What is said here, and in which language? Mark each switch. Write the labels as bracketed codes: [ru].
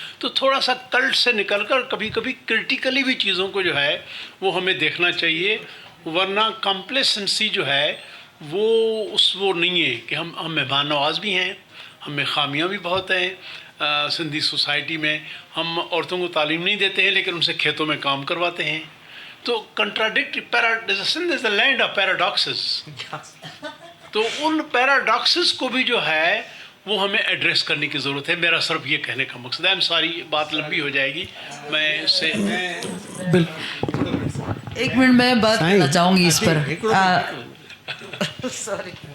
[ur] تو تھوڑا سا کلٹ سے نکل کر کبھی کبھی کرٹیکلی بھی چیزوں کو جو ہے وہ ہمیں دیکھنا چاہیے. ورنہ کمپلیسنسی جو ہے وہ نہیں ہے کہ ہم مہمان نواز بھی ہیں, ہمیں خامیاں بھی بہت ہیں. سندھی سوسائٹی میں ہم عورتوں کو تعلیم نہیں دیتے ہیں لیکن ان سے کھیتوں میں کام کرواتے ہیں. [en] تو contradictory Sindh is the land of paradoxes. [ur] تو ان پیراڈاکسز کو بھی جو ہے وہ ہمیں ایڈریس کرنے کی ضرورت ہے. میرا صرف یہ کہنے کا مقصد ہے. ساری بات لمبی ہو جائے گی. میں اس سے ایک منٹ میں بات کرنا چاہوں گی اس پر. [en] sorry,